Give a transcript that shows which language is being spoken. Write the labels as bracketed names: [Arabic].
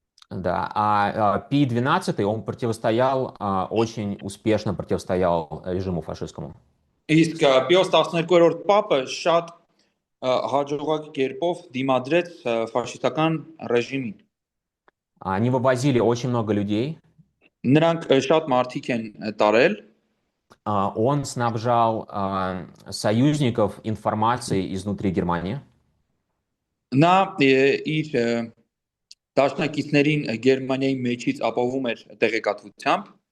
[Russian] Да, а Пий XII, он противостоял, очень успешно противостоял режиму фашистскому. [Armenian] Իսկ Պիոս 12-րդ պապը շատ հաջողակ կերպով դիմադրեց ֆաշիստական ռեժիմին։ [Russian] Они вывозили очень много людей. [Armenian] Նրանք շատ մարդիկ են տարել։ [Russian] Он снабжал союзников информацией изнутри Германии. [Armenian] Նա իր դաշնակիցներին Գերմանիայի մեջից ապահովում էր տեղեկատվությամբ։